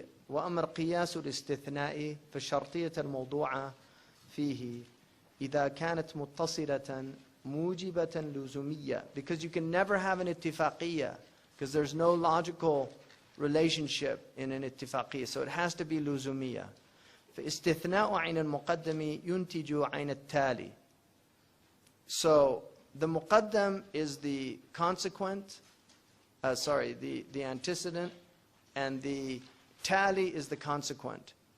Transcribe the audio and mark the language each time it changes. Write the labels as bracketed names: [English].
[Arabic] وأمر قياس الاستثناء في الشرطية الموضوعة فيه إذا كانت متصلة موجبة لزومية, [English] because you can never have an اتفاقية because there's no logical relationship in an اتفاقية, so it has to be لزومية. [Arabic] فاستثناء عين المقدم ينتج عين التالي. [English] So the muqaddam is the consequent, the antecedent, and the tally is the consequent.